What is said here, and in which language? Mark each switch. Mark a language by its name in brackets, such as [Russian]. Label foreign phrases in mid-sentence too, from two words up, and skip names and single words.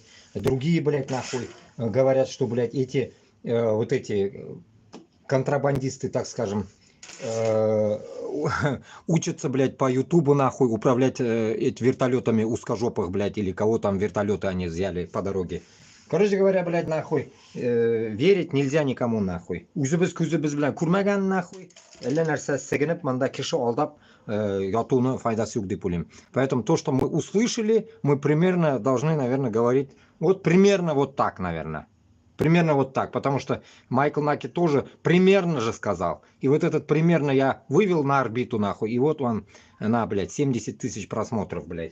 [Russian] Другие, блядь, нахуй, говорят, что, блядь, эти вот эти контрабандисты, так скажем, учатся, блядь, по Ютубу, нахуй, управлять этими вертолетами узкожопых, блядь, или кого там вертолеты они взяли по дороге. Короче говоря, блядь, нахуй, верить нельзя никому, нахуй. [Tatar] Үзебез күзебез белән күрмәгән, нахуй, әллә нәрсә сәгенеп, монда кеше алдап ятуны файдасы юк дип уйлыйм. [Russian] Поэтому то, что мы услышали, мы примерно должны, наверное, говорить вот примерно вот так, наверное. Примерно вот так, потому что Майкл Наки тоже примерно же сказал. И вот этот примерно я вывел на орбиту, нахуй, и вот он, блядь, 70 тысяч просмотров, блядь.